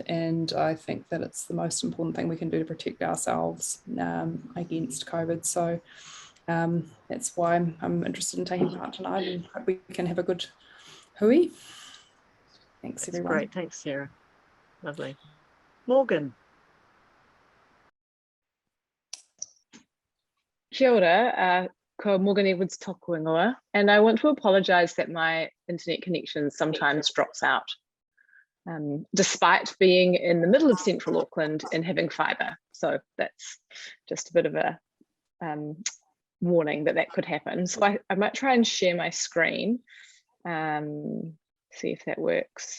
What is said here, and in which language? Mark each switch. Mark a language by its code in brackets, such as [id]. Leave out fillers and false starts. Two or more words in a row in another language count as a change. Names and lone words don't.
[en] And I think that it's the most important thing we can do to protect ourselves against COVID. So that's why I'm interested in taking part tonight, and hope we can have a good hui. Thanks, That's everyone. Great, thanks, Sarah. Lovely. Morgan. [mi] Kia ora, ko Morgan Edwards tōku ingoa, [en] and I want to apologise that my internet connection sometimes drops out, despite being in the middle of central Auckland and having fibre. So that's just a bit of a warning that could happen. So I might try and share my screen, see if that works.